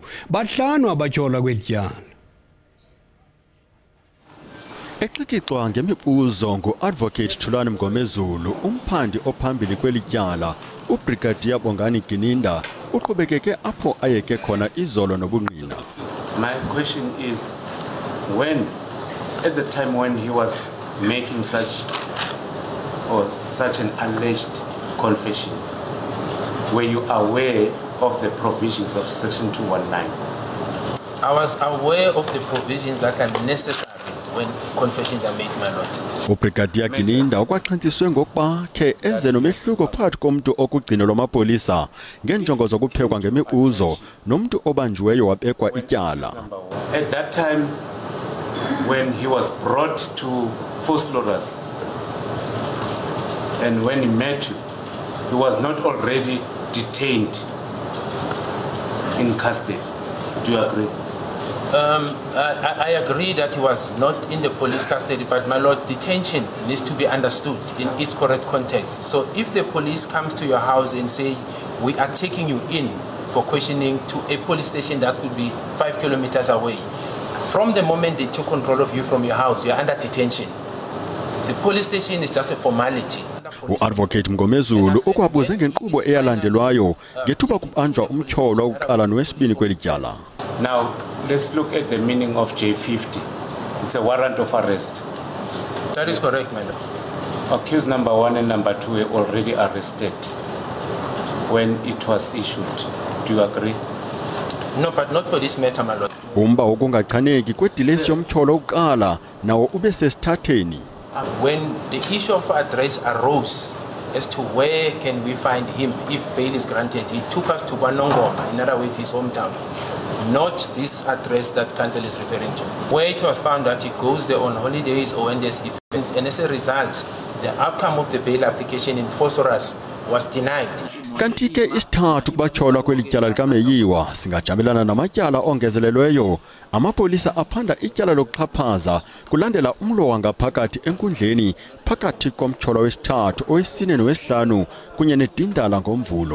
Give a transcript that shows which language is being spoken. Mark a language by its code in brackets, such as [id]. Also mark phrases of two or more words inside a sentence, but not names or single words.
[xh] Bahlanu abatyholwa kweli tyala. Exikixwa ngemibuzo ngu-Advocate Thulani Mngomezulu, umphandi ophambili kweli tyala, uBrigadier Bongani Iindaba uqhubekeke apho ayeke khona izolo nobungqina. [en] My question is, when, at the time when he was making such an alleged confession, were you aware of the provisions of Section 219? I was aware of the provisions that are necessary when confessions are made, my lord. [xh] Ubrigadier Iindaba ukwaxhentsiswe ngokuba khe eze nomehluko phakathi komntu okugcino lwamapolisa ngeenjongo zokuphekwa ngemibuzo nomntu obanjiweyo wabekwa ityala. [en] At that time, when he was brought to Force Lawyers, and when he met you, he was not already detained in custody. Do you agree? I agree that he was not in the police custody, but my lord, detention needs to be understood in its correct context. So if the police comes to your house and say, we are taking you in for questioning to a police station that could be 5 kilometers away, from the moment they took control of you from your house, you are under detention. The police station is just a formality. [xh] U-Advocate Mngomezulu ukwabuze ngenkqubo eyalandelwayo ngethuba kubanjwa umtyholo wokuqala nowesibini kweli tyala. [en] Now, let's look at the meaning of J50. It's a warrant of arrest. That is correct, madam. Accused number 1 and number 2 were already arrested when it was issued. Do you agree? No, but not for this matter, my lord. [xh] Umba wokungachaneki kwedilesi yomtyholo wokuqala nawo ube sesithatheni. [en] When the issue of address arose as to where can we find him if bail is granted, he took us to Kwanongoma, in other words, his hometown. Not this address that council is referring to, where it was found that he goes there on holidays or when there's events, and as a result, the outcome of the bail application in Phosphorus was denied. [xh] Kanti ke isithathu kubatyholwa kweli tyala likaMeyiwa singajamelana namatyala ongezelelweyo. Amapolisa aphanda ityala lokuxhaphaza kulandela umlo wangaphakathi enkundleni phakathi komtyholwa wesithathu, owesine nowesihlanu kunye nedindala ngoMvulo.